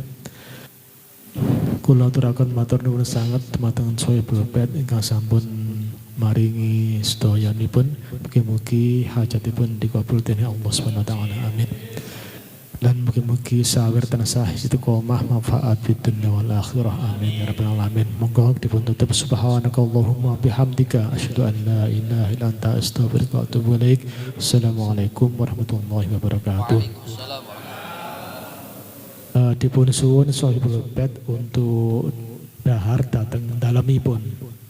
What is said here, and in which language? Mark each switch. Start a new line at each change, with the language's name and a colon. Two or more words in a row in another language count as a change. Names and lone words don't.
Javanese: Kula aturaken matur nuwun sanget dumateng Sohibul Bait ingkang sampun maringi sedayanipun. Mugi-mugi hajatipun dikabul dening
Arabic: الله سبحانه وتعالى.
Javanese: Amin. Dan mugi-mugi sawer tansah istiqomah manfaat
Arabic: في الدنيا والآخرة. آمين يا رب العالمين.
Javanese: Monggo dipun tutup
Arabic: سبحانك اللهم وبحمدك أشهد أن لا إله إلا أنت أستغفرك وأتوب إليك. السلام عليكم ورحمة الله وبركاته.
Javanese: Dipun suwun Sohibul Bait untuk dahar dateng dalemipun.